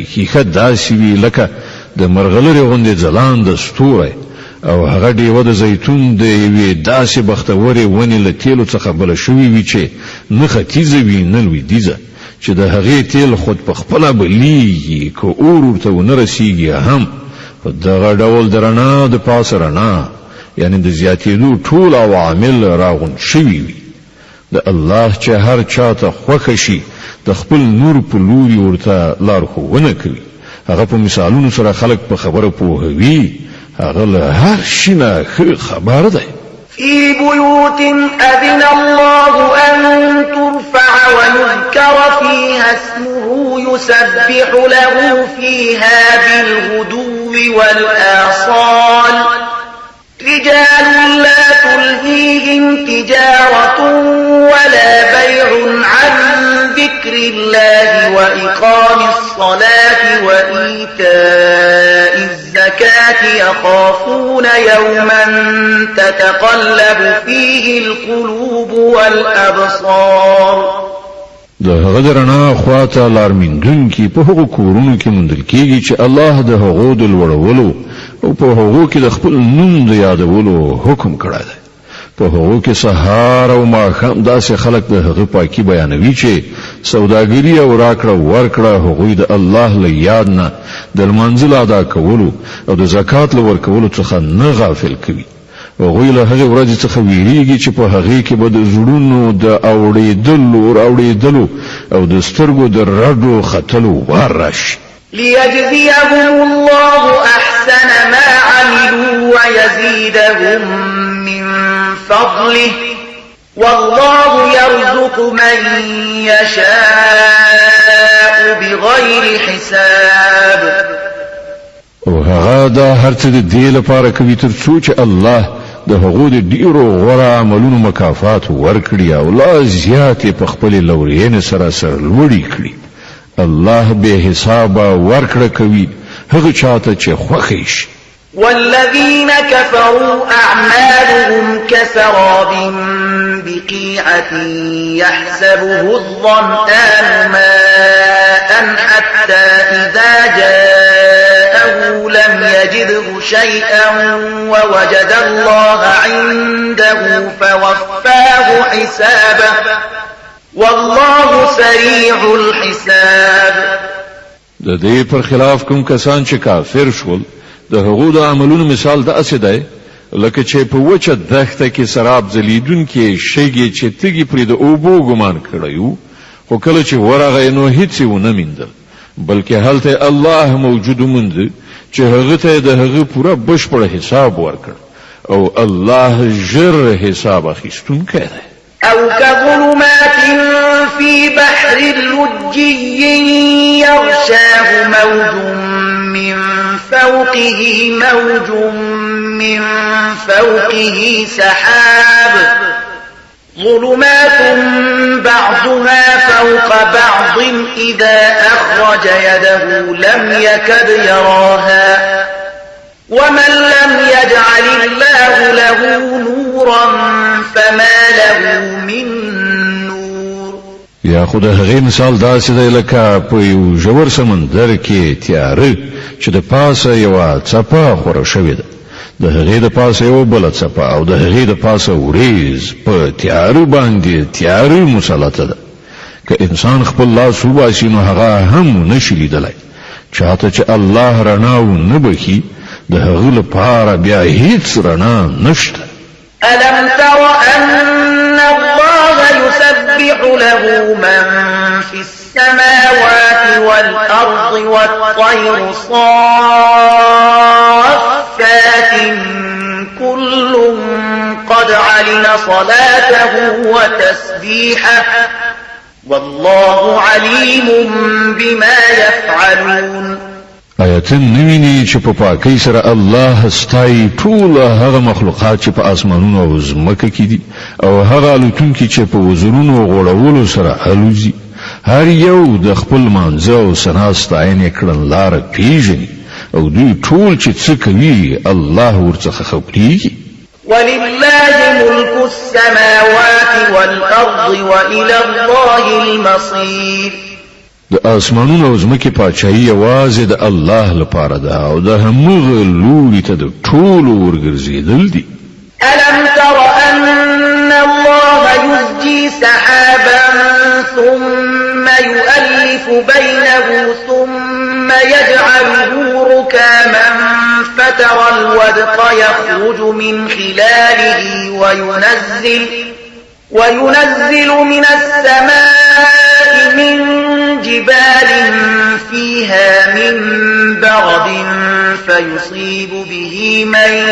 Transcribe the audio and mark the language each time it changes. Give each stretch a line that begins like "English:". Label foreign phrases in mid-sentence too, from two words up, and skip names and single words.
Pashto: ښیښه داسې وي لکه د مرغلرې غوندې ځلانده ستوری، او هغه ډیوه د زیتون د یوې داسې بختورې ونې له تیلو څخه بله شوې وي چې نه ختیځه وي نه لویدیځه، چې د هغې تیل خود په خپله بلیږي، که اور ورته ونه رسیږي هم په دغه ډول د رڼا د پاسه رڼا، یعنی د زیاتېدو ټول عوامل راغونډ شوي وي. د الله چې هر چاته خوښه شي د خپل نور په لوري ورته لارښوونه کوي. هغه په مثالونو سره خلک په خبره پوهوي. هغه له هر شي نه ښه خبر دی.
Arabic: في بيوت أذن الله أن ترفع ويذكر فيها اسمه يسبح له فيها بالغدو والآصال رجال لا تلهيهم تجارة ولا بيع عن ذكر الله وإقام الصلاة وإيتاء الزكاة يخافون يوما تتقلب فيه القلوب والأبصار.
Pashto: د هغه د رڼا خواته لارمندونکي په هغو کورونو کې موندل کېږي چې الله د هغو د لوړولو او په هغو کې د خپل نوم د یادولو حکم کړی دی. په هغو کې سهار او ماښام داسې خلک د هغه پاکي بیانوي چې سوداګري او راکړه ورکړه هغوی د الله له یاد نه د لمانځه ادا کولو او د زکات له ورکولو څخه نه غافل کوي. هغوی له هغې ورځې څخه ویریږي چې په هغې کې به د زړونو د اورېدلو او د سترګو د رډو ختلو وار راشي.
Arabic: ليجزيهم الله أحسن ما عملوا ويزيدهم من فضله والله يرزق من يشاء بغير حساب.
Pashto: او هغه دا هر څه د دې لپاره کوي تر څو چې الله د هغو د ډیرو غوره عملونو مکافات ورکړي او لا زیاتې په خپلې لورینې سره سرلوړي کړي. الله به حساب ورکړه کوي هغه چاته چې خوښ شي.
Arabic: والذين كفروا أعمالهم كسراب بقيعة يحسبه الظمآن ماء حتى إذا جاءه لم يجده شيئا ووجد الله عنده فوفاه حسابه والله سريع الحساب.
Pashto: د دې پر خلاف کوم کسان چې کافر شول د هغو د عملونو مثال داسې دی لکه چې په وچه دښته کې سراب ځلیدونکي شګې چې تږي پرې د اوبو ګمان کړی و، خو کله چې ورغی نو هیڅ یې ونه میندل، بلکې هلته الله موجود وموند چې هغه ته د هغه پوره بشپړ حساب ورکړ، او الله ژر حساب اخیستونکی دی.
Arabic: أو كظلمات في بحر لجي يغشاه موج من فوقه موج من فوقه سحاب ظلمات بعضها فوق بعض إذا أخرج يده لم يكد يراها ومن لم يجعل الله له نورا فما له من نور.
Pashto: یا خو د هغې مثال داسې دی لکه په یو ژور سمندر کې تیاره چې د پاسه یوه څپه خوره شوې ده، د هغې د پاسه یوه بله څپه او د هغې د پاسه وریځ په تیاره باندې تیاره مسلطه ده. که انسان خپل لاس وباسي نو هغه هم نشي لیدلی. چاته چې الله رڼا ونه بخي د هغه لپاره بیا هیڅ رڼا نشته.
Arabic: ألم تر أن الله يسبح له من في السماوات والأرض والطير صافات كل قد علم صلاته وتسبيحه والله عليم بما يفعلون.
Pashto: آیتن نویني چې په پاکۍ سره الله ستایي ټول هغه مخلوقات چې په اسمانونو او ځمکه کې دي او هغه الوتونکي چې په وزرونو غوړولو سره الوزي. هر یو د خپل منځ او سنا ستاینې کړن لار پیژني او دوی ټول چې څه کوي الله ورڅخه خبرېږي.
Arabic: ولله ملك السماوات والأرض وإلى الله المصير.
Pashto: د اسمانونو او ځمکې پاچاهي یوازې د الله لپاره ده او د همغه لوري ته د ټولو ورګرځېدل دي.
Arabic: ألم تر أن الله يزجي سحابا ثم يؤلف بينه ثم يجعله ركاما فترى الودق يخرج من خلاله وينزل من السماء من جبال فيها من برد فيصيب به من